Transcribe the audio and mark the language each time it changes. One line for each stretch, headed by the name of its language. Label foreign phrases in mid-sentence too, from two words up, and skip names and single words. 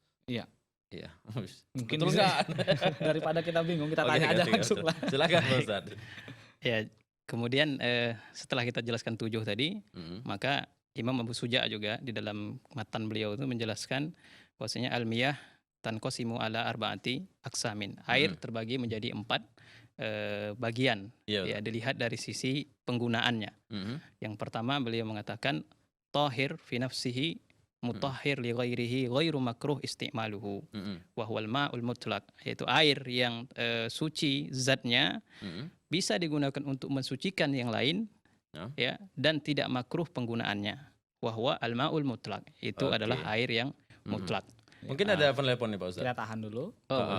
Indonesian: iya. Iya. Mungkin Betul bisa nggak? daripada kita bingung, kita Oke, tanya aja oke, langsung lah. silakan Pak Ustadz. ya. Kemudian setelah kita jelaskan 7 tadi, Mm, maka Imam Abu Suja juga di dalam matan beliau itu menjelaskan bahwasanya
Arabic: المياه تنقسم على أربعة أقسام.
Indonesian: Air mm. terbagi menjadi 4 bagian. Iya Ya, betul. dilihat dari sisi penggunaannya. Mm, Yang pertama beliau mengatakan
Arabic: طاهر في نفسه مطهر لغيره غير مكروه استعماله mm, وهو الماء المطلق,
Indonesian: yaitu air yang suci zatnya mm. bisa digunakan untuk mensucikan yang lain, Ya. ya, dan tidak makruh penggunaannya.
Arabic: وهو الماء المطلق,
Indonesian: itu adalah Oke. air yang Mhm. mutlak. Mungkin Ya, ada penelpon nih Pak Ustadz. kita tahan dulu. Oh, Heeh,